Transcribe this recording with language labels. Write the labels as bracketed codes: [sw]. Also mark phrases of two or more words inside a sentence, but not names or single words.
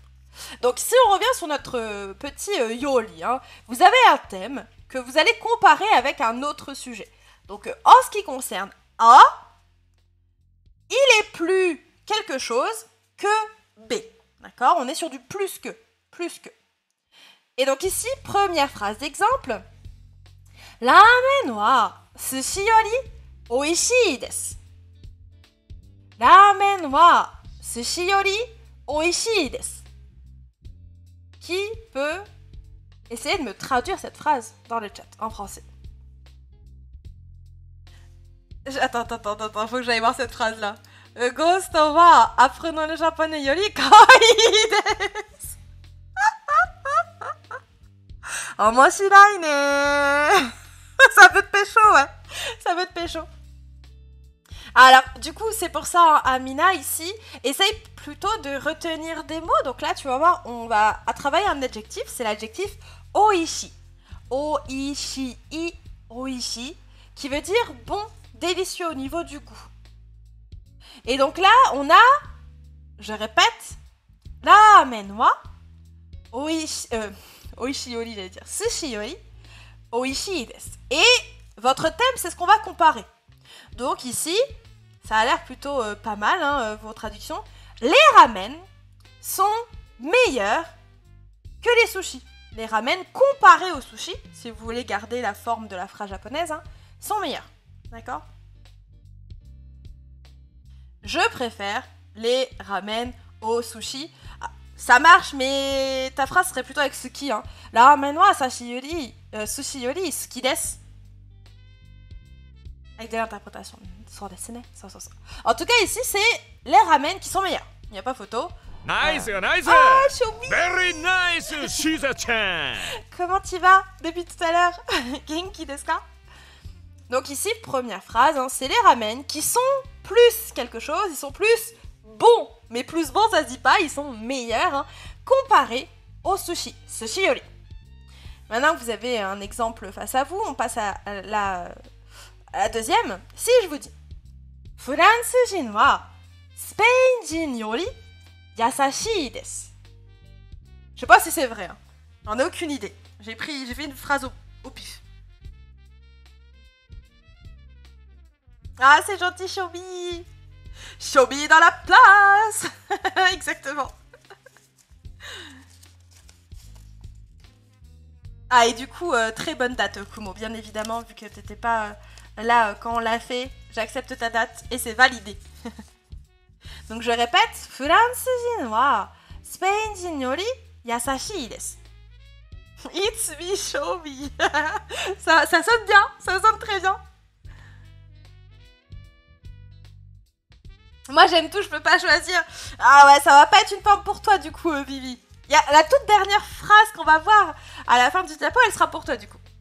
[fr] Donc, si on revient sur notre petit yoli, hein, vous avez un thème que vous allez comparer avec un autre sujet. Donc, en ce qui concerne A, il est plus quelque chose que B. D'accord? On est sur du plus que. Plus que. Et donc ici, première phrase d'exemple. [ja] ラーメンは寿司より美味しいです. ラーメンは寿司より美味しいです. [fr] Qui peut essayer de me traduire cette phrase dans le chat en français? Attends, faut que j'aille voir cette phrase-là. [ja] Ghost wa [fr] apprenons le japonais [ja] より可愛いです. [fr] Oh, moi, [ja] しらいね. [fr] Ça peut te pécho, ouais. Ça peut te pécho. Alors, du coup, c'est pour ça, hein, Amina, ici, essaye plutôt de retenir des mots. Donc là, tu vas voir, on va travailler un adjectif. C'est l'adjectif oishi. Oishi, qui veut dire bon, délicieux au niveau du goût. Et donc là, on a, je répète, [ja] ラーメンは美味しいより, [fr] j'allais dire [ja] 寿司より美味しいです. [fr] Et votre thème, c'est ce qu'on va comparer. Donc ici, ça a l'air plutôt pas mal, hein, vos traductions. Les ramen sont meilleurs que les sushis. Les ramen comparés aux sushis, si vous voulez garder la forme de la phrase japonaise, hein, sont meilleurs. D'accord? Je préfère les ramen aux sushis. Ça marche, mais ta phrase serait plutôt avec suki. Hein. [ja] La ラーメンは寿司より好きです. [fr] Avec des interprétations. Sans dessiner. En tout cas, ici, c'est les ramen qui sont meilleurs. Il n'y a pas photo. [en] Nice, nice. [fr] Ah, Shobi. [en] Very nice, Shiza-chan. [fr] Comment tu vas depuis tout à l'heure? [ja] 元気ですか? [fr] Donc ici, première phrase, hein, c'est les ramen qui sont plus quelque chose, ils sont plus bons. Mais plus bons, ça se dit pas, ils sont meilleurs, hein, comparés au sushi. [ja] 寿司より. [fr] Maintenant que vous avez un exemple face à vous, on passe à la deuxième. Si je vous dis [ja] フランス人はスペイン人より優しいです. [fr] Je sais pas si c'est vrai, hein. J'en ai aucune idée. J'ai fait une phrase au pif. Ah, c'est gentil, Shobi. Shobi dans la place. Exactement. Ah, et du coup, très bonne date, Kumo, bien évidemment, vu que t'étais pas là quand on l'a fait. J'accepte ta date et c'est validé. Donc je répète, [ja] フランス人はスペイン人より優しいです. [en] It's me, Shobi. [fr] Ça sonne bien, ça sonne très bien. Moi j'aime tout, je peux pas choisir. Ah ouais, ça va pas être une forme pour toi du coup, Vivi. Il y a la toute dernière phrase qu'on va voir à la fin du diapo, elle sera pour toi du coup.